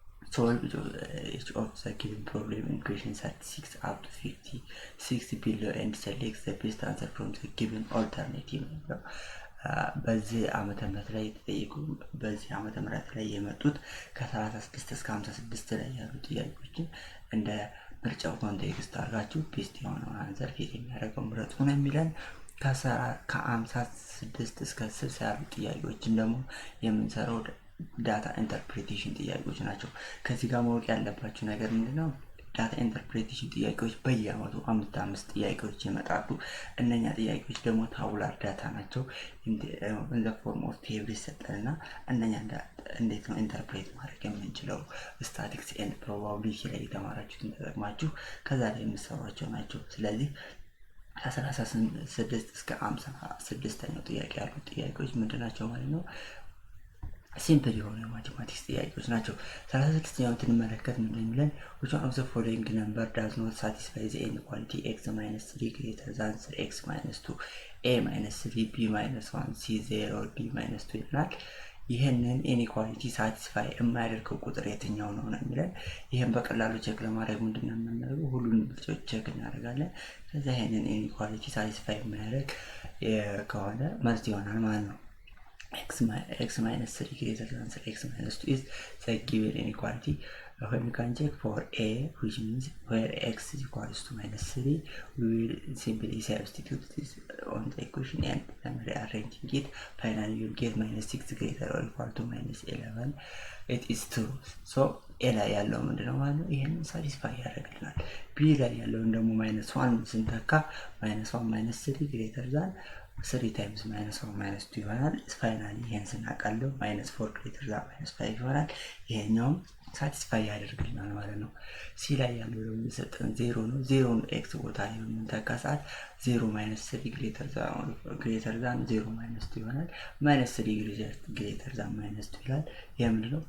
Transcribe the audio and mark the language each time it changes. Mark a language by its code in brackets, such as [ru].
[en] solve each of the given problem in question 36 up to 56 below and select the best answer from the given alternative. [am] በዚህ ዓመተ ምህረት ላይ የተጠየቁ በዚህ ዓመተ ምህረት ላይ የመጡት ከ36 እስከ 56 ላይ ያሉ ጥያቄዎችን እንደ ምርጫው ኮንቴክስት አድርጋችሁ ቤስት የሆነውን አንሰር ፊት የሚያደርገው ምረጡ ነው የሚለን። ከ56 እስከ 60 ያሉ ጥያቄዎችን ደግሞ የምንሰራው ዳታ ኢንተርፕሬቴሽን ጥያቄዎች ናቸው። ከዚህ ጋር ማወቅ ያለባችሁ ነገር ምንድነው? ዳታ ኢንተርፕሬቴሽን ጥያቄዎች በየአመቱ 5 ጥያቄዎች ይመጣሉ። እነኛ ጥያቄዎች ደግሞ ታቡላር ዳታ ናቸው። [en] in the form of table [am] ይሰጠንና እነኛ እንዴት ነው ኢንተርፕሬት ማድረግ የምንችለው? ስታቲክስ ኤንድ ፕሮባቢሊቲ ላይ የተማራችሁትን ተጠቅማችሁ ከዛ ላይ የምትሰሯቸው ናቸው። ስለዚህ ከ36 እስከ 56ኛው ጥያቄ ያሉ ጥያቄዎች ምንድናቸው ማለት ነው? ሲምፕል የሆነ ማቴማቲክስ ጥያቄዎች ናቸው። 36ኛውን ትንመለከት ምን እንደሚለን? [en] which one of the following number does not satisfy the inequality x minus 3 greater than 3x minus 2 a minus 3 b minus 1 c 0 d minus 2 [am] ይላል። ይሄንን ኢኒኳሊቲ ሳቲስፋይ የማያደርገው ቁጥር የትኛው ነው ነው የሚለን። ይሄን በቀላሉ ቼክ ለማድረግ ምንድነው የምናደርገው? ሁሉንም ምርጫዎች ቼክ እናደርጋለን። ከዛ ይሄንን ኢኒኳሊቲ ሳቲስፋይ የማያደርግ ከሆነ መልስ ይሆናል ማለት ነው። [en] x minus 3 greater than 3x minus 2 is the given inequality. When we can check for a, which means where x is equals to minus 3, we will simply substitute this on the equation and rearranging it. Finally, you get minus 6 greater or equal to minus 11. It is true. [am] So a ላይ ያለው ምንድነው ማለት ነው? ይሄንን ሳቲስፋይ ያደርግልናል። b ላይ ያለውን ደግሞ minus 1 ስንተካ minus 1 minus 3 [en] greater than 3 times minus 1 minus 2 [am] ይሆናል። ፋይናሊ ይሄን ስናቀለው [en] minus 4 greater than minus 5 [am] ይሆናል። ይሄኛው ሳቲስፋይ ያደርግልናል ማለት ነው። ሲ ላይ ያለው ደግሞ የሰጠን 0 ነው። 0 ኤክስ ቦታ ላይ የምንተካ ሰዓት [en] 0 minus 3 greater than 0 minus 2 [am] ይሆናል። [en] minus 3 greater than minus 2 [am] ይላል። ይሄ ምንድነው?